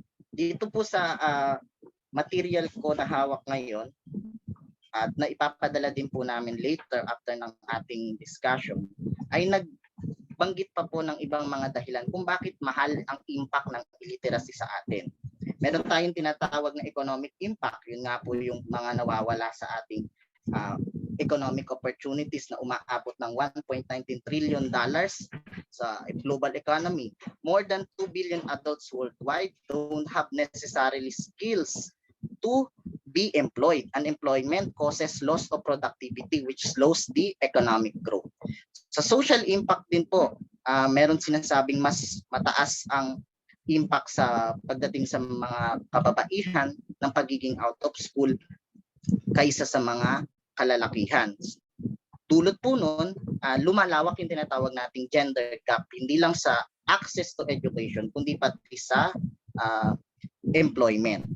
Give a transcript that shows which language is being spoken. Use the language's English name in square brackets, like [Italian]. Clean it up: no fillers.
[Filipino] Dito po sa material ko na hawak ngayon, at na ipapadala din po namin later after ng ating discussion, ay nagbanggit pa po ng ibang mga dahilan kung bakit mahal ang impact ng illiteracy sa atin. Meron tayong tinatawag na economic impact. Yun nga po yung mga nawawala sa ating economic opportunities na umaabot ng $1.19 trillion sa global economy. [English] More than 2 billion adults worldwide don't have necessarily skills to be employed. Unemployment causes loss of productivity which slows the economic growth. [Filipino] Sa social impact din po, meron sinasabing mas mataas ang impact sa pagdating sa mga kababaihan ng pagiging out of school kaysa sa mga kalalakihan. Tulad po nun, lumalawak yung tinatawag nating gender gap, hindi lang sa access to education, kundi pati sa employment.